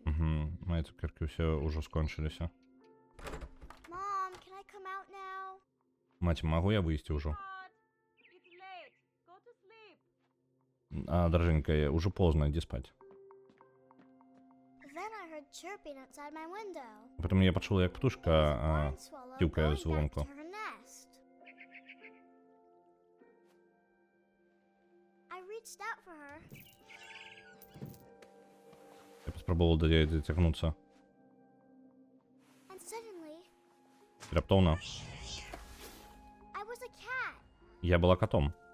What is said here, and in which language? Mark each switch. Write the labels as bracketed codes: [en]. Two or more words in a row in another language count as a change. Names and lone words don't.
[be] Мае цукеркі ўсе ўжо скончыліся. [en] Mom, can I come out now? [be] Маці, магу я выйсці ўжо? Даржэнька, ўжо позна, ідзі спаць. [en] Then I heard chirping outside my window. [be] Потым я пачула, як [en] It was a [be] птушка [en] barn swallow [be] тюкае [en] going back [be] звонку. [en] to her nest. I reached out for her. [be] Я паспрабавала да яе дацягнуцца. [en] And suddenly, [be] Раптоўна. [en] I was a cat. [be] Я была катом.